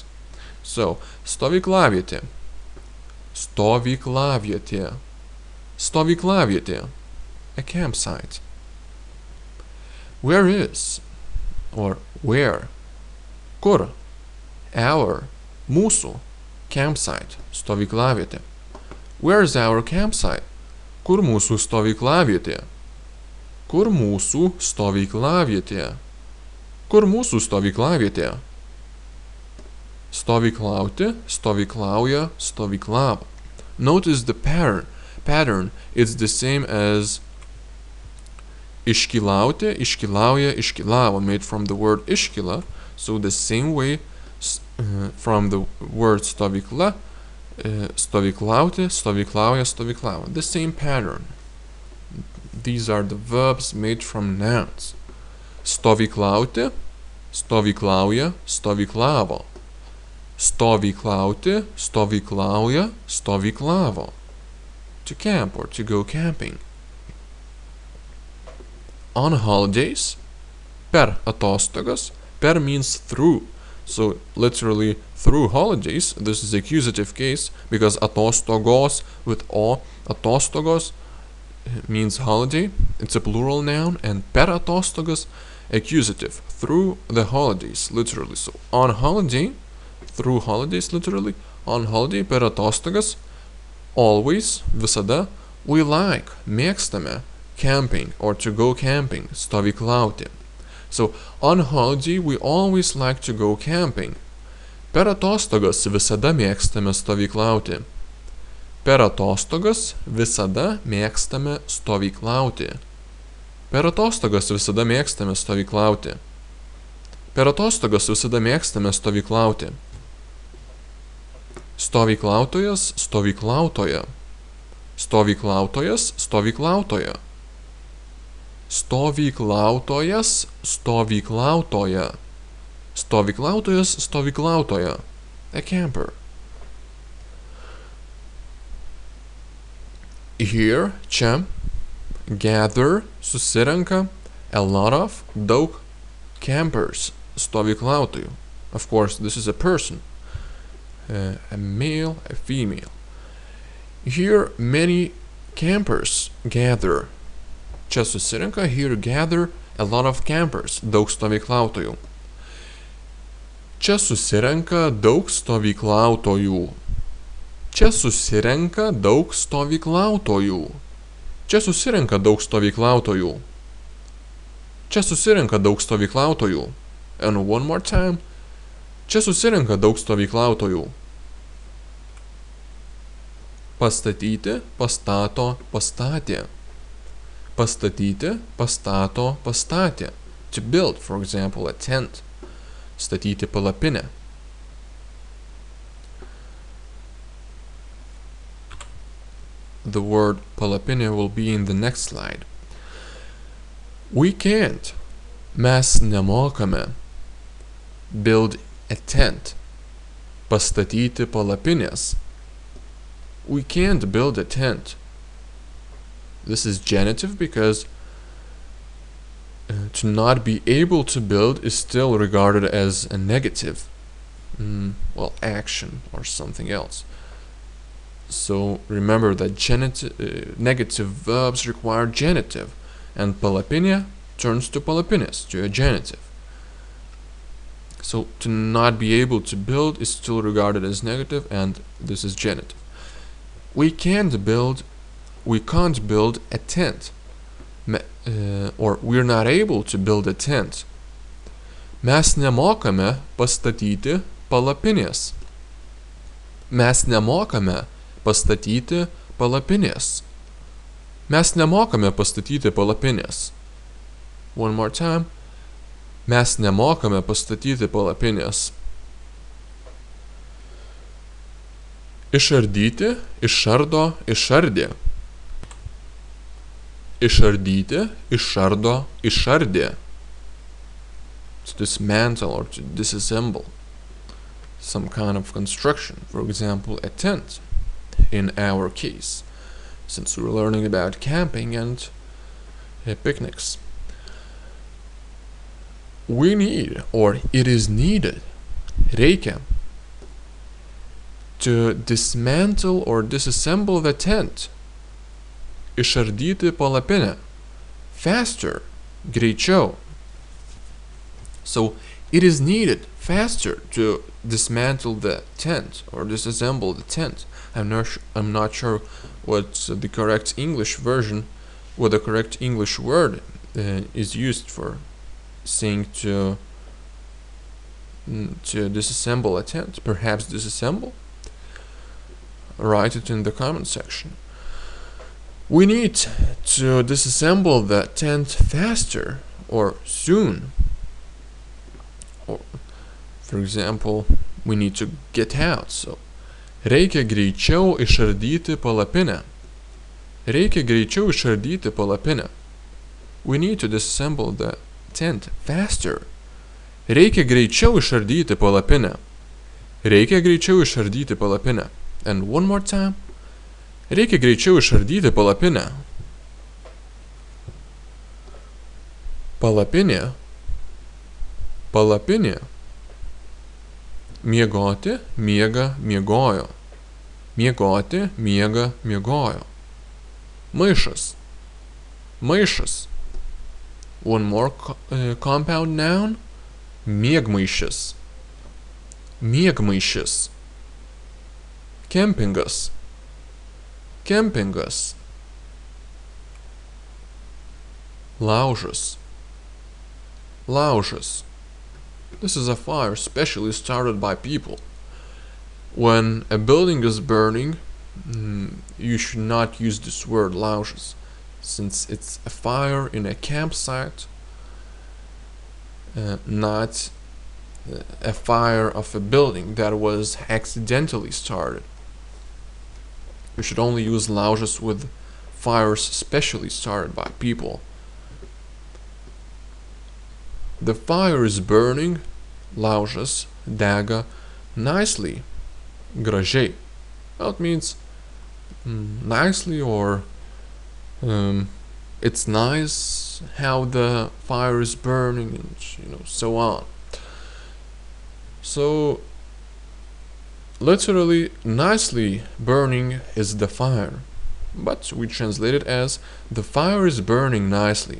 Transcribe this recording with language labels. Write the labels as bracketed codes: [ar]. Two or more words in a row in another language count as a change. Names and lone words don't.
[en] So, [lt] stovyklavietė, stovyklavietė, stovyklavietė, [en] a campsite, Where is or where? [lt] Kur? [en] Our, mūsų, campsite, stovyklavietė. Where's our campsite? [lt] Kur mūsų stovyklavietė? Kur mūsų stovyklavietė? Kur mūsų stovyklavietė? Stovyklauti, stovyklauja, stovyklavo. [en] Notice the pattern. It's the same as [lt] iškylauti, iškylauja, iškylavo, [en] made from the word iškyla. So the same way from the word stovykla, [lt] stovyklauti, stovyklauja, stovyklavo. [en] The same pattern. These are the verbs made from nouns. [lt] Stovyklauti, stovyklauja, stovyklavo. Stovyklauti, stovyklauja, stovyklavo. [en] To camp or to go camping. On holidays, [lt] per atostogas. [en] Per means through. So literally through holidays. This is accusative case because atostogos with o, atostogos means holiday. It's a plural noun, and [lt] per atostogas [en] accusative, through the holidays, literally. So on holiday, through holidays, literally. On holiday, [lt] per atostogas, [en] always, visada. We like, mėgstame, camping or to go camping, stovyklauti. So on holiday we always like to go camping. [lt] Per atostogas visada mėgstame stovyklauti. Per atostogas visada mėgstame stovyklauti. Per atostogas visada mėgstame stovyklauti. Per atostogas visada mėgstame stovyklauti. Stovyklautojas, stovyklautoja. Stovyklautojas, stovyklautoja. Stovyklautojas, stovyklautoja. Stovyklautojas, stovyklautoja. [en] A camper. Here, čia, gather, susirenka, a lot of, daug, campers, stovyklautojų. Of course, this is a person. A male, a female. Here, many campers gather. [lt] Čia susirenka, [en] here gather, a lot of campers, [lt] daug stovyklautojų. Čia susirenka daug stovyklautojų. Čia susirenka daug stovyklautojų. Čia susirenka daug stovyklautojų. Čia susirenka daug stovyklautojų. [en] And one more time. [lt] Čia susirenka daug stovyklautojų. Pastatyti, pastato, pastatė. Pastatyti, pastato, pastatė. [en] To build, for example, a tent. [lt] Statyti palapinę. [en] The word palapinė will be in the next slide. We can't. [lt] Mes nemokame. [en] Build a tent. [lt] Pastatyti palapinės. [en] We can't build a tent. This is genitive because to not be able to build is still regarded as a negative, action or something else. So remember that negative verbs require genitive, and palapinė turns to palapinės, to a genitive. So to not be able to build is still regarded as negative, and this is genitive. We can't build a tent. Or we're not able to build a tent. [lt] Mes nemokame pastatyti palapinės. Mes nemokame pastatyti palapinės. Mes nemokame pastatyti palapinės. [en] One more time. [lt] Mes nemokame pastatyti palapinės. Išardyti, išardo, išardė. Išardyti, išardo, išardė. [en] To dismantle or to disassemble some kind of construction. For example, a tent, in our case, since we're learning about camping and picnics. We need, or it is needed, reikia, to dismantle or disassemble the tent. [lt] Išardyti palapinę. Faster, greičiau. [en] So it is needed faster to dismantle the tent or disassemble the tent. I'm not sure what's the correct English version, what the correct English word is used for saying to disassemble a tent. Perhaps disassemble? Write it in the comment section. We need to disassemble the tent faster or soon. Or, for example, we need to get out. So, [lt] reikia greičiau išardyti palapinę. Reikia greičiau išardyti palapinę. [en] We need to disassemble the tent faster. [lt] Reikia greičiau išardyti palapinę. Reikia greičiau išardyti palapinę. [en] And one more time. [lt] Reikia greičiau išardyti palapinę. Palapinė. Palapinė. Miegoti, miega, miegojo. Miegoti, miega, miegojo. Maišas. Maišas. [en] One more compound noun. [lt] Miegmaišis. Miegmaišis. Kempingas. Kempingas. Laužas. Laužas. [en] This is a fire specially started by people. When a building is burning, you should not use this word laužas, since it's a fire in a campsite, not a fire of a building that was accidentally started. You should only use laužas with fires specially started by people. The fire is burning, [lt] laužas, dega, nicely, gražiai. [en] Well, it means nicely, or it's nice how the fire is burning, and so on. So literally, nicely burning is the fire, but we translate it as the fire is burning nicely.